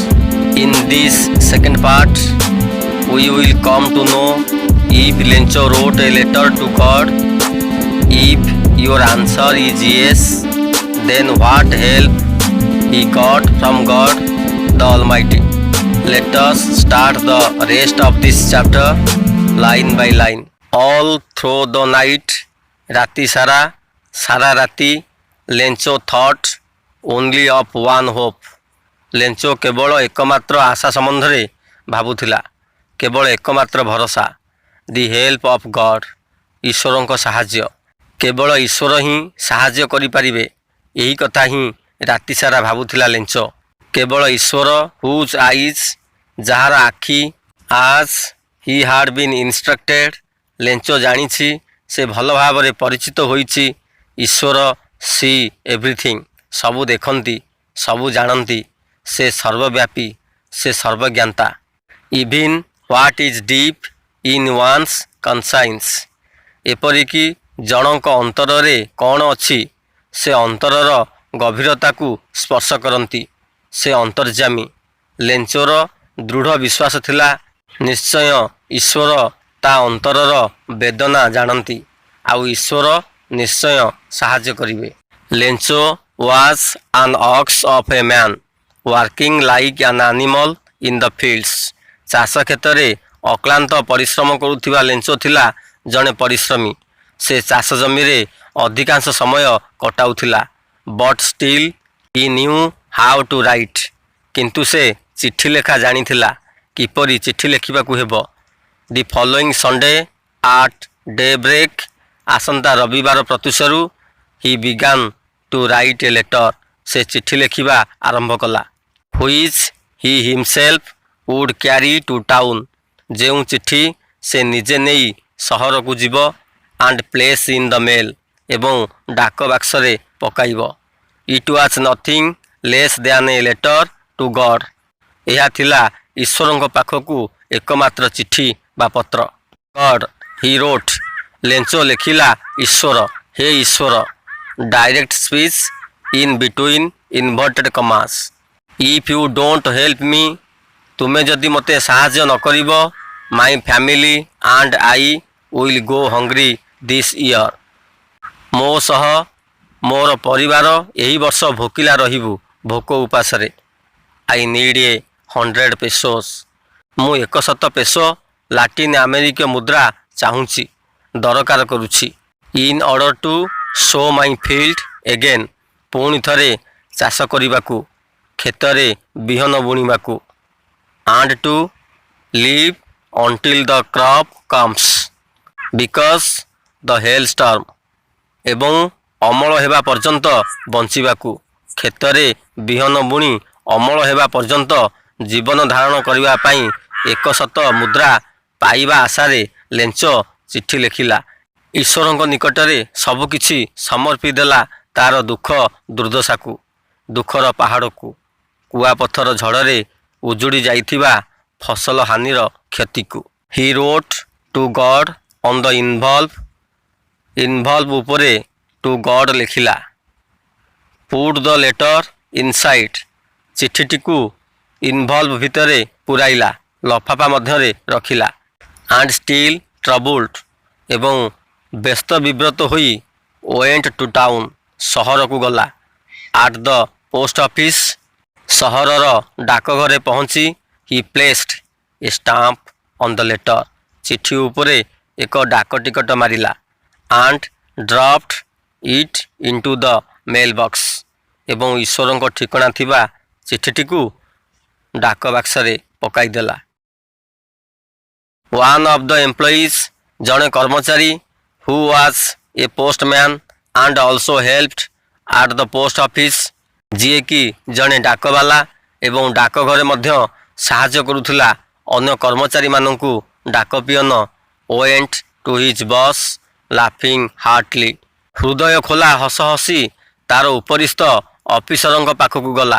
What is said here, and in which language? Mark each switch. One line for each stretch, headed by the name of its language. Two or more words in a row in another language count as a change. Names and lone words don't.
English: In this second part, we will come to know if Lencho wrote a letter to God. If your answer is yes, then what help he got from God the Almighty. Let us start the rest of this chapter line by line. All through the night,
Odia: ରାତି ସାରା ରାତି,
English: ଲେଞ୍ଚୋ thought only of one hope.
Odia: ଲେଞ୍ଚୋ କେବଳ ଏକମାତ୍ର ଆଶା ସମ୍ବନ୍ଧରେ ଭାବୁଥିଲା, କେବଳ ଏକମାତ୍ର ଭରସା,
English: the help of God,
Odia: ଈଶ୍ୱରଙ୍କ ସାହାଯ୍ୟ। କେବଳ ଈଶ୍ୱର ହିଁ ସାହାଯ୍ୟ କରିପାରିବେ, ଏହି କଥା ହିଁ ରାତି ସାରା ଭାବୁଥିଲା ଲେଞ୍ଚୋ। କେବଳ ଈଶ୍ୱର,
English: whose eyes,
Odia: ଯାହାର ଆଖି,
English: as he had been instructed,
Odia: ଲେଞ୍ଚୋ ଜାଣିଛି, ସେ ଭଲ ଭାବରେ ପରିଚିତ ହୋଇଛି।
English: ଈଶ୍ୱର see everything,
Odia: ସବୁ ଦେଖନ୍ତି, ସବୁ ଜାଣନ୍ତି, ସେ ସର୍ବବ୍ୟାପୀ, ସେ ସର୍ବଜ୍ଞାତା।
English: Even what is deep in one's conscience,
Odia: ଏପରିକି ଜଣଙ୍କ ଅନ୍ତରରେ କ'ଣ ଅଛି, ସେ ଅନ୍ତରର ଗଭୀରତାକୁ ସ୍ପର୍ଶ କରନ୍ତି, ସେ ଅନ୍ତର୍ଯାମୀ। ଲେଞ୍ଚୋର ଦୃଢ଼ ବିଶ୍ୱାସ ଥିଲା, ନିଶ୍ଚୟ ଈଶ୍ୱର ତା ଅନ୍ତରର ବେଦନା ଜାଣନ୍ତି, ଆଉ ଈଶ୍ୱର ନିଶ୍ଚୟ ସାହାଯ୍ୟ କରିବେ।
English: ଲେଞ୍ଚୋ was an ox of a man working like an animal in the fields.
Odia: ଚାଷ କ୍ଷେତ୍ରରେ ଅକ୍ଳାନ୍ତ ପରିଶ୍ରମ କରୁଥିବା ଲେଞ୍ଚୋ ଥିଲା ଜଣେ ପରିଶ୍ରମୀ। ସେ ଚାଷ ଜମିରେ ଅଧିକାଂଶ ସମୟ କଟାଉଥିଲା।
English: But still he knew how to write.
Odia: କିନ୍ତୁ ସେ ଚିଠି ଲେଖା ଜାଣିଥିଲା, କିପରି ଚିଠି ଲେଖିବାକୁ ହେବ।
English: The following Sunday at daybreak,
Odia: ଆସନ୍ତା ରବିବାର ପ୍ରତ୍ୟୁଷରୁ,
English: he began to write a letter,
Odia: ସେ ଚିଠି ଲେଖିବା ଆରମ୍ଭ କଲା।
English: Which he himself would carry to town,
Odia: ଯେଉଁ ଚିଠି ସେ ନିଜେ ନେଇ ସହରକୁ ଯିବ,
English: and place in the mail,
Odia: ଏବଂ ଡାକ ବାକ୍ସରେ ପକାଇବ।
English: It was nothing less than a letter to God.
Odia: ଏହା ଥିଲା ଈଶ୍ୱରଙ୍କ ପାଖକୁ ଏକମାତ୍ର ଚିଠି ବା ପତ୍ର।
English: God, he wrote,
Odia: ଲେଞ୍ଚୋ ଲେଖିଲା, ଈଶ୍ୱର, ହେ ଈଶ୍ୱର,
English: direct speech in between inverted commas. If you don't help me,
Odia: ତୁମେ ଯଦି ମୋତେ ସାହାଯ୍ୟ ନ କରିବ,
English: my family and I will go hungry this year.
Odia: ମୋ ସହ ମୋର ପରିବାର ଏହି ବର୍ଷ ଭୋକିଲା ରହିବୁ, ଭୋକ ଉପାସରେ।
English: I need 100 pesos.
Odia: ମୁଁ 100 ପେସୋ ଲାଟିନ୍ ଆମେରିକୀୟ ମୁଦ୍ରା ଚାହୁଁଛି, ଦରକାର କରୁଛି।
English: In order to sow my field again,
Odia: ପୁଣି ଥରେ ଚାଷ କରିବାକୁ, କ୍ଷେତରେ ବିହନ ବୁଣିବାକୁ।
English: And to live until the crop comes, because the hailstorm,
Odia: ଏବଂ ଅମଳ ହେବା ପର୍ଯ୍ୟନ୍ତ ବଞ୍ଚିବାକୁ, କ୍ଷେତରେ ବିହନ ବୁଣି ଅମଳ ହେବା ପର୍ଯ୍ୟନ୍ତ ଜୀବନ ଧାରଣ କରିବା ପାଇଁ 100 ମୁଦ୍ରା ପାଇବା ଆଶାରେ ଲେଞ୍ଚୋ ଚିଠି ଲେଖିଲା। ଈଶ୍ୱରଙ୍କ ନିକଟରେ ସବୁକିଛି ସମର୍ପି ଦେଲା, ତାର ଦୁଃଖ ଦୁର୍ଦ୍ଦଶାକୁ, ଦୁଃଖର ପାହାଡ଼କୁ, କୁଆପଥର ଝଡ଼ରେ ଉଜୁଡ଼ି ଯାଇଥିବା ଫସଲ ହାନିର କ୍ଷତିକୁ।
English: He wrote to God on the involve ଉପରେ to God ଲେଖିଲା। Put the letter inside,
Odia: ଚିଠିଟିକୁ involve ଭିତରେ ପୁରାଇଲା, ଲଫାଫା ମଧ୍ୟରେ ରଖିଲା।
English: And still troubled,
Odia: ଏବଂ ବ୍ୟସ୍ତ ବିବ୍ରତ ହୋଇ
English: went to town,
Odia: ସହରକୁ ଗଲା।
English: At the post office,
Odia: ସହରର ଡାକଘରେ ପହଞ୍ଚି
English: he placed a stamp on the letter,
Odia: ଚିଠି ଉପରେ ଏକ ଡାକ ଟିକଟ ମାରିଲା।
English: And dropped it into the mailbox,
Odia: ଏବଂ ଈଶ୍ୱରଙ୍କ ଠିକଣା ଥିବା ଚିଠିଟିକୁ ଡାକ ବାକ୍ସରେ ପକାଇଦେଲା।
English: One of the employees,
Odia: ଜଣେ କର୍ମଚାରୀ,
English: who was a postman and also helped at the post office,
Odia: ଯିଏକି ଜଣେ ଡାକବାଲା ଏବଂ ଡାକଘରେ ମଧ୍ୟ ସାହାଯ୍ୟ କରୁଥିଲା ଅନ୍ୟ କର୍ମଚାରୀମାନଙ୍କୁ। ଡାକ ପିଅନ
English: went to his boss laughing heartily.
Odia: ହୃଦୟ ଖୋଲା ହସ ହସି ତାର ଉପରିସ୍ଥ ଅଫିସରଙ୍କ ପାଖକୁ ଗଲା।